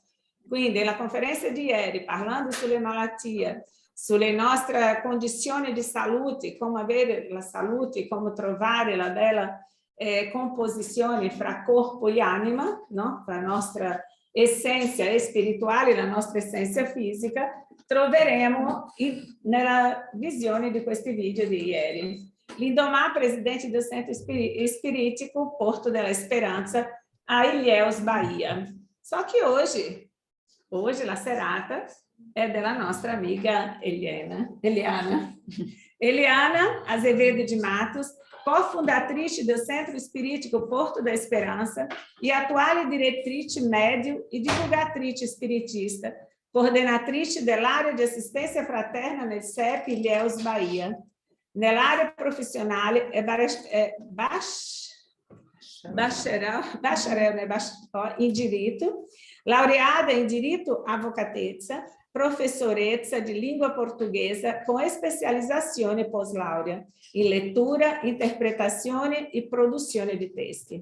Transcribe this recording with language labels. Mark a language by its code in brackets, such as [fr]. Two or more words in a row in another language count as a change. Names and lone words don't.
[it] Quindi la conferenza di ieri, parlando sulle malattie, sulle nostre condizioni di salute, come avere la salute, come trovare la bella composizione fra corpo e anima, no? La nostra essenza spirituale, la nostra essenza fisica, troveremo nella visione di questi video di ieri. [pt] Lindomar, presidente do Centro Espiritico Porto della Speranza, a Ilhéus, Bahia. Só que hoje [it] la serata è della nostra amiga Eliana Azevedo de Matos, cofundatrice do Centro Espiritico Porto da Esperança e attuale direttrice médio e divulgatrice spiritista, coordenatrice dell'area di assistenza fraterna nel CEP Ilhéus, Bahia. Nell'area professionale è bacharel in diritto, laureada in diritto avvocatezza, professoressa di lingua portuguesa con specializzazione post-laurea in lettura, interpretazione e produzione di testi.